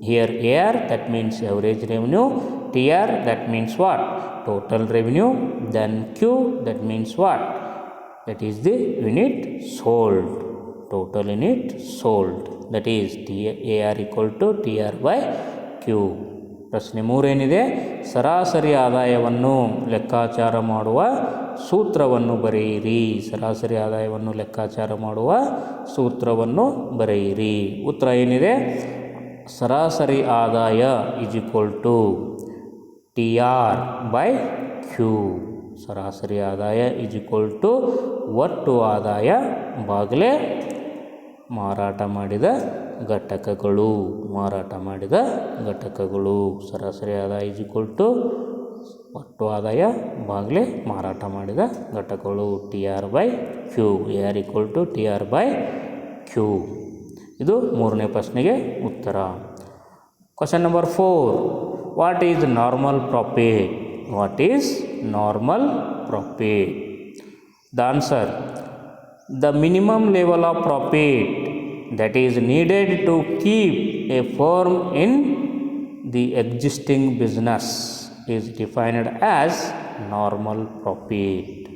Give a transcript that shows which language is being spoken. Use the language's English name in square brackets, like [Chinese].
[English] Here AR that means average revenue, TR that means what? Total revenue, then Q that means what? That is the unit sold. Total unit sold. That is AR equal to TR by Q. [Kannada] ಪ್ರಶ್ನೆ 3 ಏನಿದೆ? ಸರಾಸರಿ ಆದಾಯವನ್ನು ಲೆಕ್ಕಾಚಾರ ಮಾಡುವ ಸೂತ್ರವನ್ನು ಬರೆಯಿರಿ. ಸರಾಸರಿ ಆದಾಯವನ್ನು ಲೆಕ್ಕಾಚಾರ ಮಾಡುವ ಸೂತ್ರವನ್ನು ಬರೆಯಿರಿ. ಉತ್ತರ ಏನಿದೆ? ಸರಾಸರಿ ಆದಾಯ ಈಸ್ ಈಕ್ವಲ್ ಟು TR/Q. ಸರಾಸರಿ ಆದಾಯ ಈಸ್ ಈಕ್ವಲ್ ಟು ಒಟ್ಟು ಆದಾಯ ಬಾಗಿಲೆ ಮಾರಾಟ ಮಾಡಿದ ಘಟಕಗಳು. ಮಾರಾಟ ಮಾಡಿದ ಘಟಕಗಳು. ಸರಾಸರಿ ಆದಾಯ ಈಸ್ ಈಕ್ವಲ್ ಟು ಒಟ್ಟು ಆದಾಯ ಬಾಗಿಲೆ ಮಾರಾಟ ಮಾಡಿದ ಘಟಕಗಳು. [English] TR/Q. AR equal to TR/Q. [Kannada] ಇದು 3ನೇ ಪ್ರಶ್ನೆಗೆ ಉತ್ತರ. Question number 4. [English] What is normal profit? What is normal profit? The answer: the minimum level of profit that is needed to keep a firm in the existing business is defined as normal profit.